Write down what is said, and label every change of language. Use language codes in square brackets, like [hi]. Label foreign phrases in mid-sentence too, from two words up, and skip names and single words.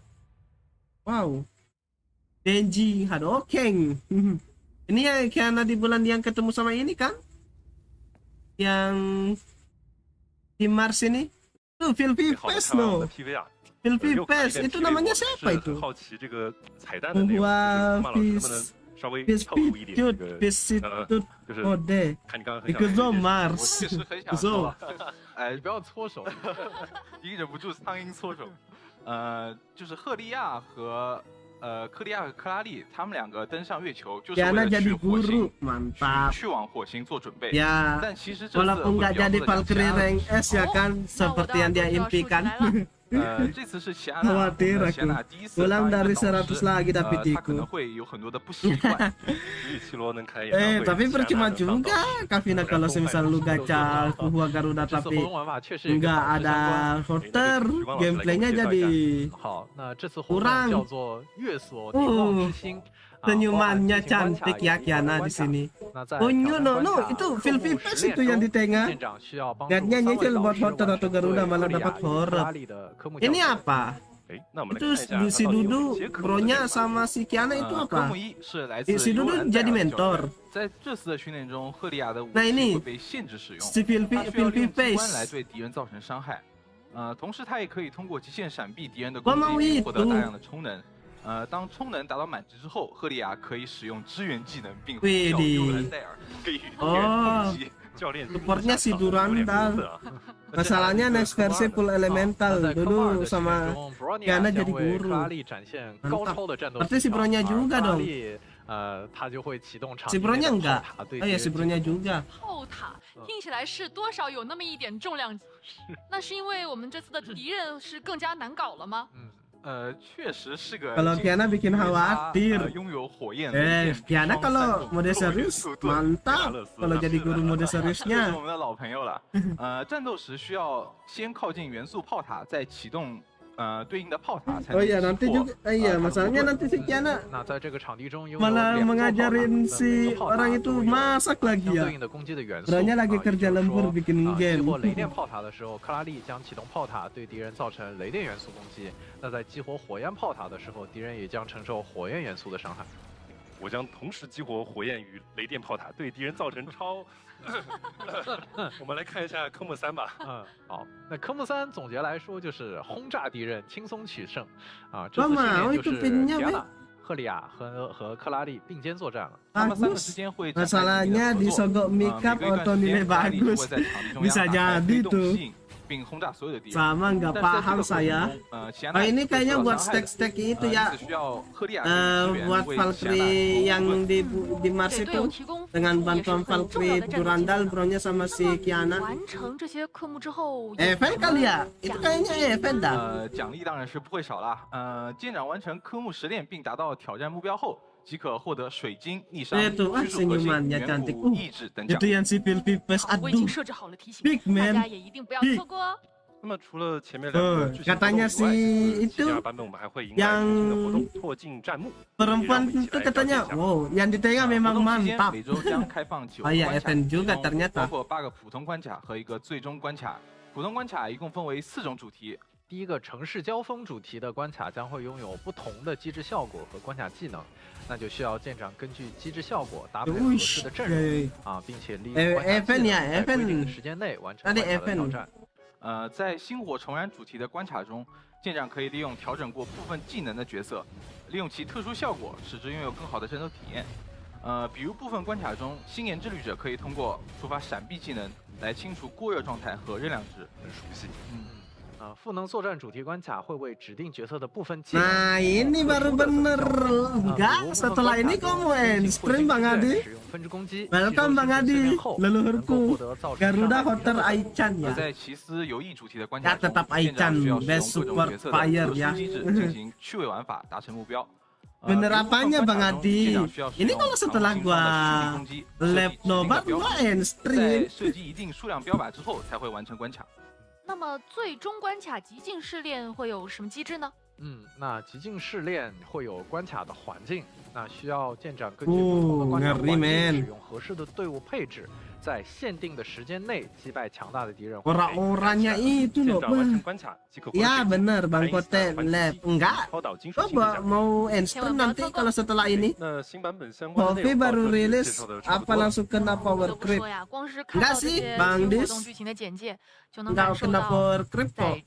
[id] Wow. Denji Hadoken. Ini ya karena di bulan yang ketemu sama ini kan? Yang di Mars ini. Tuh Filthy Face no. Filthy Face itu namanya siapa itu? Wah, [zh] 稍微透露一点这个就是看你刚刚很想我确实很想说，哎，你不要搓手，一忍不住苍蝇搓手。就是赫利亚和克拉利他们2个登上月球，就是为了去火星，去往火星做准备。但其实这次 [id] walaupun nggak jadi Valkyrie rank S ya kan, seperti yang dia impikan. [zh] 这次是谢娜第一次 [id] ulang dari 100 lagi tapi [zh] 他可能会有很多的不习惯。 [id] tapi percuma juga Kavina kalau semisal lu gacha Fuhua Garuda tapi nggak ada horter, gameplaynya jadi kurang. Senyumannya cantik ya Kiana di sini. [en] Oh no, [id] itu feel pas itu yang di tengah. Lihatnya nyicil buat horter atau Garuda malah dapat horror. Ini apa? Itu si Dudu, bronya sama si Kiana itu apa? Si Dudu jadi mentor. Nah ini si feel face. [zh] 同时它也可以通过极限闪避敌人的攻击获得大量的充能。当充能达到满值之后，赫利亚可以使用支援技能，并调用兰戴尔给予敌人攻击。 [id] Supportnya si Durandal. Masalahnya next versi [en] full elemental [id] dulu sama Kiana jadi guru. Mantap. Berarti si Bronya juga dong. Si Bronya enggak. Ya si Bronya juga. [zh] 炮塔听起来是多少有那么一点重量级，那是因为我们这次的敌人是更加难搞了吗？确实是个。 [id] Kalau Kiana bikin khawatir. [zh] 拥有火焰。 [id] Kiana kalau mode serius mantap. Kalau jadi guru mode seriusnya。 [zh] 是我们的老朋友了。战斗时需要先靠近元素炮塔，再启动对应的炮塔才能。 [id] Oh iya nanti juga, iya masalahnya nanti si Kiana malah mengajarin si orang itu masak lagi ya. Beranya lagi kerja lembur bikin game. [zh] 雷电炮塔的时候，克拉利将启动炮塔对敌人造成雷电元素攻击。那在激活火焰炮塔的时候，敌人也将承受火焰元素的伤害。我将同时激活火焰与雷电炮塔，对敌人造成超。我们来看一下科目3吧。好，那科目3总结来说就是轰炸敌人，轻松取胜。这次训练就是赫利亚和克拉利并肩作战了。他们3个之间会。 [id] Masalahnya disogok makeup atau nilai bagus, bisa jadi tuh. Sama nggak paham saya. Oh ini kayaknya buat stack itu ya. Buat Valkyrie yang di Mars itu dengan bantuan Valkyrie Durandal, bronya sama si Kiana. Event kali ya? Itu kayaknya event dah. [zh] 奖励当然是不会少啦。舰长完成科目10练并达到挑战目标后，即可获得水晶、逆商、驱逐核心、远古意志等奖。 [id] Itu yang si Pilpipes, [zh] 我已经设置好了提醒， [en] Big [zh] 大 [en] man [zh] 家也一定不要错过哦。那么除了前面2个剧情 [id] katanya si itu [zh] 第2版本我们还会迎来全新的活动拓进战幕。 [id] perempuan itu katanya, wow, yang di tengah memang mantap. [zh] 每周将开放9个 [id] Oh iya [zh] 关卡， [id] event juga [zh] 包 [id] ternyata. [zh] 括8个普通关卡和1个最终关卡。普通关卡一共分为4种主题。第一个城市交锋主题的关卡将会拥有不同的机制效果和关卡技能，那就需要舰长根据机制效果搭配合适的阵容并且利用关卡技能在规定的时间内完成关卡的挑战。在星火重燃主题的关卡中，舰长可以利用调整过部分技能的角色，利用其特殊效果，使之拥有更好的战斗体验。比如部分关卡中，星岩之旅者可以通过触发闪避技能来清除过热状态和热量值，很熟悉。赋能作战主题关卡会为指定角色的部分技能。 [id] Nah ini baru bener, enggak? Setelah ini kamu endstream Bang Adi. Welcome Bang Adi, leluhurku. Garuda Hotter Aichan ya. [zh] 在奇斯游艺主题的关卡 [id] Ya tetap Aichan, [en] best super fire ya. [zh] 进行趣味玩法，达成目标。 [id] Bener apanya Bang Adi? Ini kalau setelah gua lab Nobar gua endstream. [zh] 在射击一定数量标靶之后才会完成关卡。那么最终关卡极境试炼会有什么机制呢？那极境试炼会有关卡的环境，那需要舰长根据不同的关卡环境使用合适的队伍配置，在限定的时间内击败强大的敌人。 [id] Orang-orangnya itu loh. Ya bener Bang Kote lab enggak? Coba mau endstream nanti kalau setelah ini. Hobi baru rilis apa langsung kena [en] power creep? [id] Enggak sih Bang Dis. Enggak kena [en] power creep [id] kok.